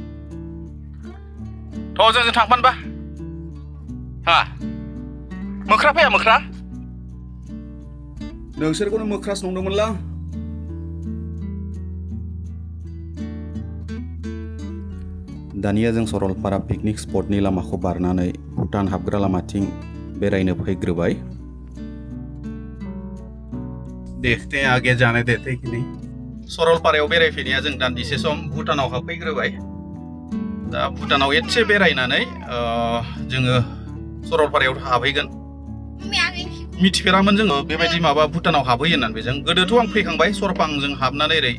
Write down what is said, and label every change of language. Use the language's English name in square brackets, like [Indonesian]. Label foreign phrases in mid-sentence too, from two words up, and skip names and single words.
[Bodo] थ' जोंजों थांफानोबा हा मोख्रा फैया मोख्रा नोंसोरखौनो मोख्रासो नंदोंमोनलां दानिया जों सरलपारा पिकनिक स्पटनि लामाखौ बारनानै भुटान हाबग्रा लामाथिं बेरायनो फैग्रोबाय [Hindi] देखते हैं आगे जाने देते कि नहीं [Bodo] सरलपारायाव बेरायफैनाया जों दान्दिसे सम भुटानाव हाबफैग्रोबाय दा भुटानाव एसे बेरायनानै जोङो सरलपारायाव हाबहैगोन मिथिफेरामोन जोङो बेबायदि माबा भुटानाव हाबहैयो होननानै बेजों गोदोथ' आं फैखांबाय सरपांजों हाबनानै ओरै